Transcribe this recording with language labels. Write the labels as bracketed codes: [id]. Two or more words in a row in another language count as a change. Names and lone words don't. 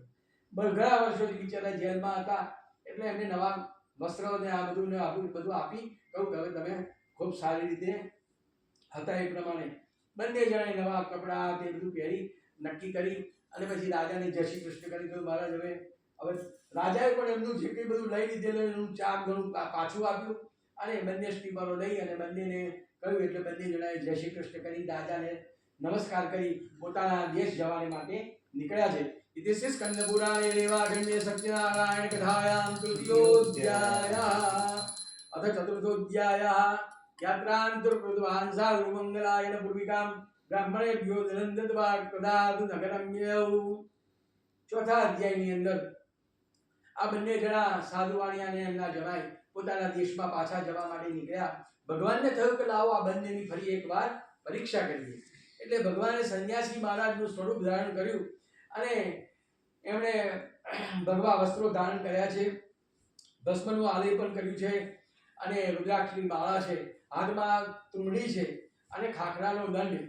[gu] ઘણા વર્ષોથી બિચારા જેલમાં હતા એટલે એમને નવા વસ્ત્રો ને આ બધું ને બધું આપી કહું કે હવે તમે ખૂબ સારી રીતે હતા એ પ્રમાણે બંને જણાએ નવા કપડાં તે બધું પહેરી નક્કી કરી અને પછી રાજાને જય શ્રી કૃષ્ણ કરી કહ્યું મહારાજ હવે રાજાએ પણ એમનું જે કંઈ બધું લઈ લીધેલું એનું ચાર ગણું પાછું આપ્યું અને બંને સ્ટીમરો લઈ અને બંનેને કહ્યું એટલે બંને જણાએ જય શ્રી કૃષ્ણ કરી રાજાને નમસ્કાર કરી પોતાના દેશ જવાને માટે નીકળ્યા છે. [sa] इति स्कंदपुराणे रेवाखण्डे सत्यनारायण कथायां तृतीयोऽध्यायः अथ चतुर्थोऽध्यायः यात्रान्तर्कृतवान् साधुमङ्गलायन पूर्विकां ब्राह्मणेभ्यो धनन्दत्वा कदातु नगरम्यौ. [gu] ચોથા અધ્યાયની અંદર આ બંને જણા સાધુવાણિયા અને એમના જમાઈ પોતાના દેશમાં પાછા જવા માટે નીકળ્યા. ભગવાનને થયું કે લાવો આ બંનેની ફરી એકવાર પરીક્ષા કરીએ. એટલે ભગવાને સંન્યાસી મહારાજનું સ્વરૂપ ધારણ કર્યું અને એમણે ભગવા વસ્ત્રો ધારણ કર્યા છે, ભસ્મનું આલેપન કર્યું છે અને રુદ્રાક્ષની માળા છે, હાથમાં તુંડી છે અને ખાખરાનો દંડ.